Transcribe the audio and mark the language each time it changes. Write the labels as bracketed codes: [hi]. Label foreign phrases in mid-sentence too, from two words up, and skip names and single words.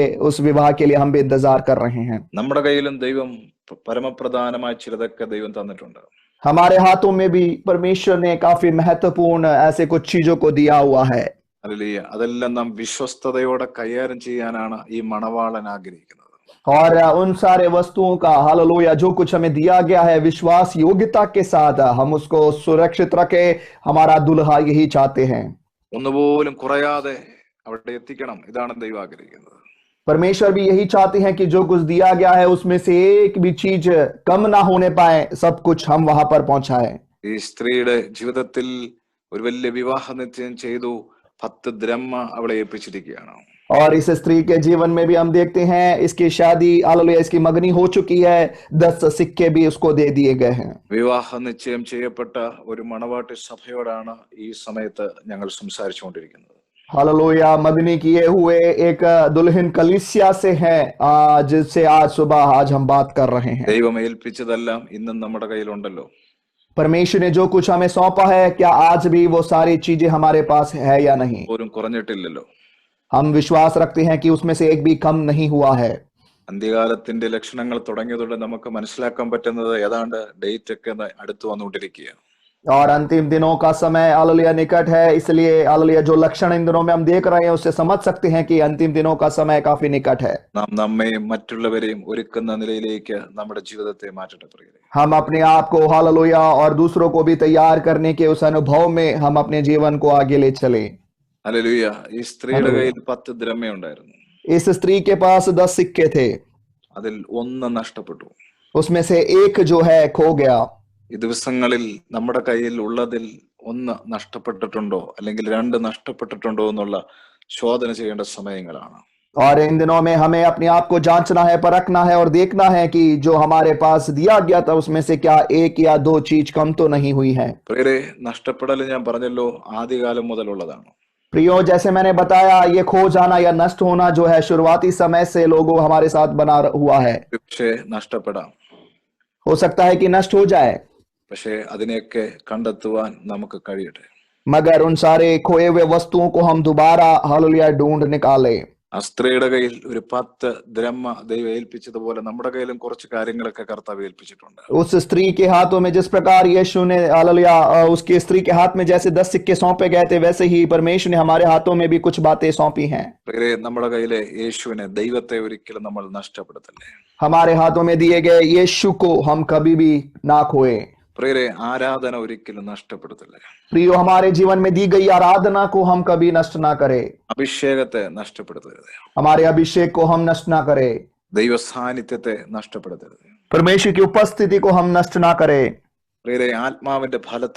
[hi] उस विवाह के लिए हम भी इंतजार कर रहे हैं। [ml] നമ്മുടെ കയ്യിലും ദൈവം പരമപ്രധാനമായ ചിലതൊക്കെ ദൈവം തന്നിട്ടുണ്ട്. [hi] हमारे हाथों में भी परमेश्वर ने काफी महत्वपूर्ण ऐसे कुछ चीजों को दिया हुआ है। [ml] ഹല്ലേലൂയ. അതെല്ലാം നാം വിശ്വസ്തയോടെ കൈകാര്യം ചെയ്യാനാണ് ഈ മണവാളൻ ആഗ്രഹിക്കുന്നത്. [hi] और उन सारे वस्तुओं का हालेलुया जो कुछ हमें दिया गया है विश्वास योग्यता के साथ हम उसको सुरक्षित रखें। हमारा दुल्हा यही चाहते हैं। [ml] ഒന്നുപോലും കുറയാതെ അവിടെ എത്തിക്കണം. ഇതാണ് ദൈവം ആഗ്രഹിക്കുന്നത്. [hi] परमेश्वर भी यही चाहते हैं कि जो कुछ दिया गया है उसमें से एक भी चीज कम ना होने पाए, सब कुछ हम वहां पर पहुंचाएं। [ml] ഈ സ്ത്രീയുടെ ജീവിതത്തിൽ ഒരു വലിയ വിവാഹ നിശ്ചയം ചെയ്തു. 10 ദ്രഹ്മ അവളെ ഏൽപ്പിച്ചിരിക്കുകയാണ്. [hi] और इस स्त्री के जीवन में भी हम देखते हैं इसकी शादी हालेलुया इसकी मगनी हो चुकी है। 10 सिक्के भी उसको दे दिए गए हैं। [ml] വിവാഹ നിശ്ചയം ചെയ്യപ്പെട്ട ഒരു മണവാട്ടി സഭയോടാണ് ഈ സമയത്ത് ഞങ്ങൾ സംസാരിച്ചുകൊണ്ടിരിക്കുന്നത്. [hi] हालेलुया मगनी किए हुए एक दुल्हन कलीसिया से है जिससे आज सुबह आज हम बात कर रहे हैं। [ml] ദൈവം ഏൽപ്പിച്ചതെല്ലാം ഇന്നും നമ്മുടെ കയ്യിലുണ്ടല്ലോ. [hi] परमेश्वर ने जो कुछ हमें सौंपा है क्या आज भी वो सारी चीजें हमारे पास है या नहीं? [ml] പോലും കുറഞ്ഞിട്ടില്ലല്ലോ. [hi] हम विश्वास रखते हैं कि उसमें से एक भी कम नहीं हुआ है। [ml] അന്ത്യകാലത്തിന്റെ ലക്ഷണങ്ങൾ തുടങ്ങിയതോടെ നമുക്ക് മനസ്സിലാക്കാൻ പറ്റുന്നത് ഏതാണ്ട് ഡേറ്റ് ഒക്കെ അടുത്ത് വന്നുകൊണ്ടിരിക്കുകയാണ്. [hi] और अंतिम दिनों का समय हालेलुया निकट है, इसलिए हालेलुया जो लक्षण इन दिनों में हम देख रहे हैं उससे समझ सकते हैं कि अंतिम दिनों का समय काफी निकट है। [ml] നാം നമ്മയും മറ്റുള്ളവരെയും ഒരുക്കുന്ന നിലയിലേക്ക് നമ്മുടെ ജീവിതത്തെ മാറ്റട്ടെ പ്രിയരേ. [hi] हम अपने आप को हालेलुया और दूसरों को भी तैयार करने के उस अनुभव में हम अपने जीवन को आगे ले चले। [ml] ഹല്ലേലൂയ. ഈ സ്ത്രീയുടെ കയ്യിൽ 10 ദ്രഹ്മ ഉണ്ടായിരുന്നു. [hi] इस स्त्री के पास 10 सिक्के थे, [ml] അതിൽ ഒന്ന് നഷ്ടപ്പെട്ടു. [hi] उसमें से एक जो है खो गया। [ml] ഈ ദിവസങ്ങളിൽ നമ്മുടെ കയ്യിൽ ഉള്ളതിൽ ഒന്ന് നഷ്ടപ്പെട്ടിട്ടുണ്ടോ അല്ലെങ്കിൽ 2 നഷ്ടപ്പെട്ടിട്ടുണ്ടോ എന്നുള്ള ശോധന ചെയ്യേണ്ട സമയങ്ങളാണ്. [hi] और इन दिनों में हमें अपने आप को जांचना है, परखना है और देखना है कि जो हमारे पास दिया गया था उसमें से क्या एक या दो चीज कम तो नहीं हुई है। [ml] പ്രിയരേ, നഷ്ടപ്പെടൽ ഞാൻ പറഞ്ഞല്ലോ ആദ്യകാലം മുതലുള്ളതാണ്. [hi] प्रियो जैसे मैंने बताया ये खो जाना या नष्ट होना जो है शुरुआती समय से लोगों हमारे साथ बना हुआ है। [ml] പക്ഷേ നഷ്ടപ്പെടാം. [hi] हो सकता है कि नष्ट हो जाए, [ml] പക്ഷേ അതിനെയൊക്കെ കണ്ടെത്തുവാൻ നമുക്ക് കഴിയട്ടെ. [hi] मगर उन सारे खोए हुए वस्तुओं को हम दोबारा हालेलुया ढूंढ निकाले। [ml] ആ സ്ത്രീയുടെ കയ്യിൽ ഒരു 10 ദ്രഹ്മ ദൈവം ഏൽപ്പിച്ചതുപോലെ നമ്മുടെ കയ്യിലും കുറച്ച് കാര്യങ്ങളൊക്കെ കർത്താവ് ഏൽപ്പിച്ചിട്ടുണ്ട്. [hi] उस स्त्री के हाथों में जिस प्रकार यीशु ने हालेलुया उसकी स्त्री के हाथ में जैसे 10 सिक्के सौंपे गए थे वैसे ही परमेश्वर ने हमारे हाथों में भी कुछ बातें सौंपी हैं। [ml] പ്രിയരേ, നമ്മുടെ കയ്യിലെ യേശുവിനെ ദൈവത്തെ ഒരിക്കലും നമ്മൾ നഷ്ടപ്പെടുത്തല്ലേ. [hi] हमारे हाथों में दिए गए यीशु को हम कभी भी ना खोए। [ml] പ്രിയരേ, ആരാധന ഒരിക്കലും നഷ്ടപ്പെടുത്തല്ലേ. [hi] प्रियो हमारे जीवन में दी गई आराधना को हम कभी नष्ट ना करें। [ml] അഭിഷേകത്തെ നഷ്ടപ്പെടുത്തരുത്. [hi] हमारे अभिषेक को हम नष्ट ना करें। [ml] ദൈവ സാന്നിധ്യത്തെ നഷ്ടപ്പെടുത്തരുത്. [hi] परमेश्वर की उपस्थिति को हम नष्ट ना करें। [ml] പ്രിയരേ, ആത്മാവിന്റെ ഫലത്തെ ഒരിക്കലും നഷ്ടപ്പെടുത്തില്ലേ.